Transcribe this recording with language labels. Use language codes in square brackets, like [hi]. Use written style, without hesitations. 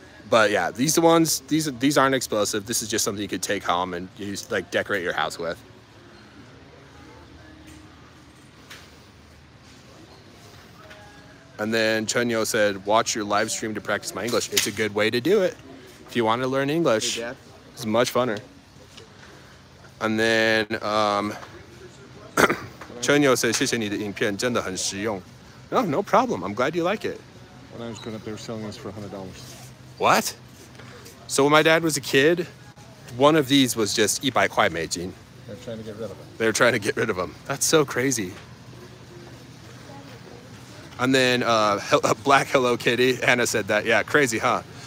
[en] But yeah, these aren't explosive. This is just something you could take home and use, like decorate your house with. And then Chunyo said, watch your live stream to practice my English. It's a good way to do it. If you want to learn English, it's much funner. And then Chunyo said, [zh] 谢谢你的影片，真的很实用. [en] No problem. I'm glad you like it. When I was growing up, they were selling this for $100. What? So when my dad was a kid, one of these was just 100块美金. They're trying to get rid of it. They were trying to get rid of them. That's so crazy. And then Black Hello Kitty. Anna said that. Yeah, crazy, huh?